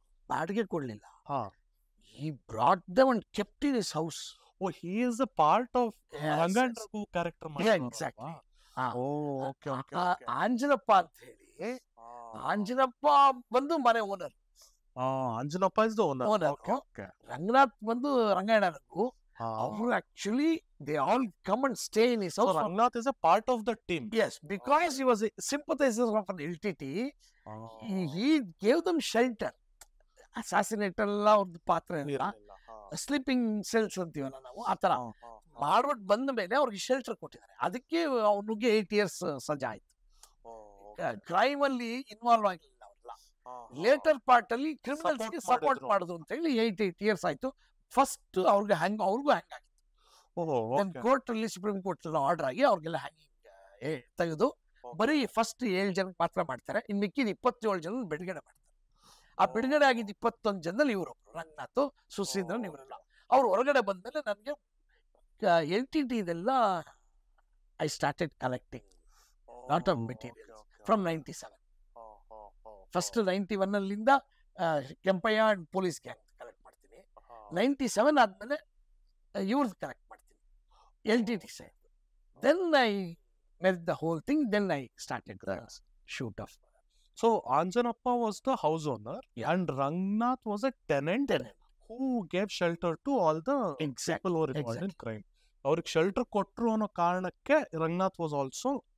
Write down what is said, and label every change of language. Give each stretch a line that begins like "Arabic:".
Kannada: ಬಾಡಿಗೆ ಕೊಡ್ಲಿಲ್ಲ,
English: he brought them and kept in his house. Oh, he is a part of Rangan Raghu character. Yeah, exactly. Okay.
Kannada: Anjanappa ಅಂತ ಹೇಳಿ, ಆಂಜನಪ್ಪ ಬಂದು ಮನೆ owner.
English: Anjanappa is the owner. Okay.
Kannada: Ranganath ಬಂದು ರಂಗಾಯಣ ರಘು.
English: ಅವರು actually they all come and stay in his house. So Rangnath is a part of the team. Yes, because he was a sympathizer of an LTT. He gave them shelter.
Kannada: Assassinate ಎಲ್ಲ ಒಂದು ಪಾತ್ರ ಇಲ್ಲ, sleeping cells ಅಂತೀವಲ್ಲ ನಾವು, ಆ ತರ ಮಾಡ್ಬಿಟ್ಟು ಬಂದ ಮೇಲೆ ಅವ್ರಿಗೆ ಶೆಲ್ಟರ್ ಕೊಟ್ಟಿದ್ದಾರೆ. ಅದಕ್ಕೆ ಅವನಿಗೆ 8 years ಸಜಾ ಆಯ್ತು. ಕ್ರೈಮ್ ಅಲ್ಲಿ ಇನ್ವಾಲ್ವ್ ಆಗಿಲ್ಲ ಅವರೆಲ್ಲ. ಲೇಟರ್ ಪಾರ್ಟ್ ಅಲ್ಲಿ ಕ್ರಿಮಿನಲ್ಸ್ಗೆ ಸಪೋರ್ಟ್ ಮಾಡುದು ಅಂತ ಹೇಳಿ 8 years ಆಯ್ತು. ಫಸ್ಟ್ ಅವ್ರಿಗೂ ಹ್ಯಾಂಗ್ ಆಗಿತ್ತು. ಕೋರ್ಟ್ ಅಲ್ಲಿ, ಸುಪ್ರೀಂ ಕೋರ್ಟ್ ಆರ್ಡರ್ ಆಗಿ ಅವ್ರಿಗೆಲ್ಲ ಹ್ಯಾಂಗಿಂಗ್ ತೆಗೆದು ಬರೀ ಫಸ್ಟ್ 7 ಜನಕ್ಕೆ ಮಾತ್ರ ಮಾಡ್ತಾರೆ. ಇನ್ ಮಿಕ್ಕಿದ 27 ಜನ ಬಿಡುಗಡೆ ಮಾಡ್ತಾರೆ. ಆ ಬಿಡುಗಡೆ ಆಗಿದ್ದ 21 ಜನದಲ್ಲಿ ಇವರೊಬ್ರು, ರಂಗನಾಥ್, ಸುಸೀಂದ್ರನ್, ಇವರೆಲ್ಲ. ಅವ್ರು ಹೊರಗಡೆ ಬಂದ್ಮೇಲೆ ನನಗೆ LTT ಇದೆಲ್ಲ
English: I started collecting lot of materials from 97.
Kannada: First 91 ಅಲ್ಲಿಂದ Kempaiah and police gang collect ಮಾಡ್ತೀನಿ. 97 ಆದ್ಮೇಲೆ ಇವ್ರದ್ದು ಕಲೆಕ್ಟ್ ಮಾಡ್ತೀನಿ, LTT side.
English: Then I met the whole thing, then I started the shoot of. So Anjanappa was the house owner, and Rangnath was a tenant who gave shelter to all the people who were involved in crime.
Kannada: ಅವ್ರಿಗೆ shelter ಕೊಟ್ಟರು ಅನ್ನೋ ಕಾರಣಕ್ಕೆ Ranganath
English: was also